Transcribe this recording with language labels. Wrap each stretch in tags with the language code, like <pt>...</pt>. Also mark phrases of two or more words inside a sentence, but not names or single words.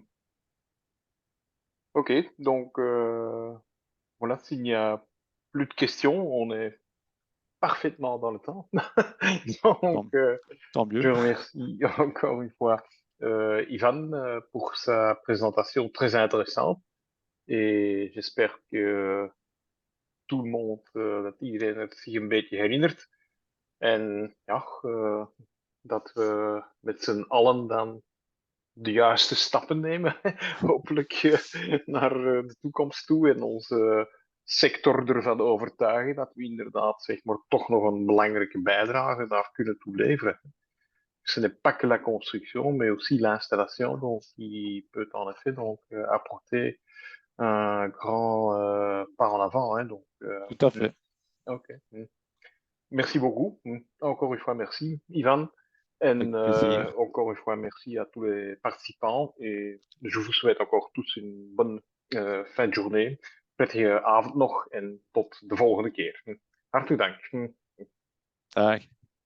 <fr>OK, donc voilà, s'il n'y a plus de questions, on est parfaitement dans le temps. Donc, Tant je mieux. remercie encore une fois Ivan pour sa présentation très intéressante et j'espère que tout le monde,</fr> <nl>dat iedereen het zich een beetje herinnert. En ja, dat we met z'n allen dan de juiste stappen nemen, hopelijk naar de toekomst toe en onze sector ervan overtuigen dat we inderdaad zeg maar, toch nog een belangrijke bijdrage daar kunnen toeleveren.</nl> <fr>Ce n'est pas que la construction, mais aussi l'installation donc, qui peut en effet donc, apporter un grand pas en avant. Hein, donc, Tout à fait. Ok. Merci beaucoup. Encore une fois, merci, Ivan. Avec En plaisir. encore une fois, merci à tous les participants. Et je vous souhaite encore tous een bonne fin de journée.</fr> <nl>Prettige avond nog en tot de volgende keer. Hartelijk dank. Dag.</nl>